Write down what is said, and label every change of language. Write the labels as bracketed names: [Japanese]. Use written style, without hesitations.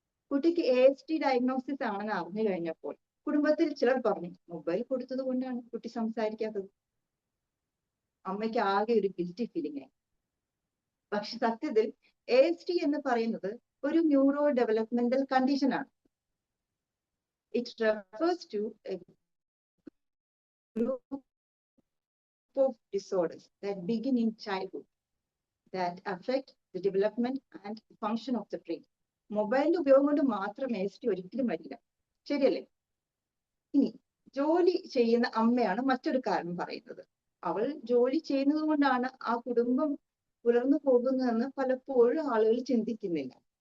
[Malayalam] കുട്ടിക്ക് ASD diagnosis ആണെന്ന് അറിഞ്ഞു കഴിഞ്ഞപ്പോൾ കുടുംബത്തിൽ ചിലർ പറഞ്ഞു, മൊബൈൽ കൊടുത്തത് കൊണ്ടാണ് കുട്ടി സംസാരിക്കാത്തത്. അമ്മയ്ക്ക് ആകെ ഒരു ഗിൽറ്റി ഫീലിംഗ് ആയി. പക്ഷെ സത്യത്തിൽ ASD എന്ന് പറയുന്നത് ഒരു ന്യൂറോ ഡെവലപ്മെന്റൽ കണ്ടീഷൻ ആണ്. [English] It refers to a group of disorders that begin in childhood that affect the development and function of the brain. [Malayalam] മൊബൈലിന്റെ ഉപയോഗം കൊണ്ട് മാത്രം ASD ഒരിക്കലും വരില്ല. ശരിയല്ലേ? ഇനി ജോലി ചെയ്യുന്ന അമ്മയാണ് മറ്റൊരു കാരണം പറയുന്നത്. അവൾ ജോലി ചെയ്യുന്നത് കൊണ്ടാണ് ആ കുടുംബം പുലർന്നു പോകുന്നതെന്ന് പലപ്പോഴും ആളുകൾ ചിന്തിക്കുന്നില്ല.